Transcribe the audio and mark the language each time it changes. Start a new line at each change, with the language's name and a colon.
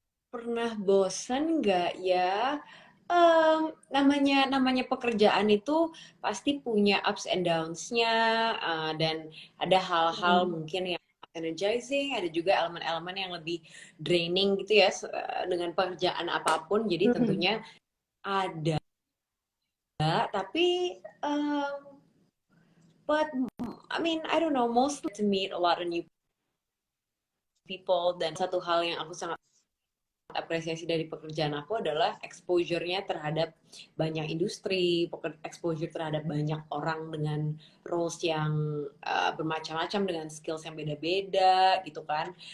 Indonesian: Pernah bosan nggak ya? Namanya namanya pekerjaan itu pasti punya
English: ups and downs-
Indonesian: nya, dan ada hal-hal Hmm. mungkin yang energizing, ada juga elemen-elemen yang lebih draining gitu ya dengan pekerjaan apapun. Jadi Hmm. tentunya ada, tapi
English: but I mean I don't know, mostly to meet a lot of new people.
Indonesian: Dan satu hal yang aku sangat apresiasi dari pekerjaan aku adalah exposure-nya terhadap banyak industri, exposure terhadap banyak orang dengan roles yang bermacam-macam dengan skills yang beda-beda gitu kan.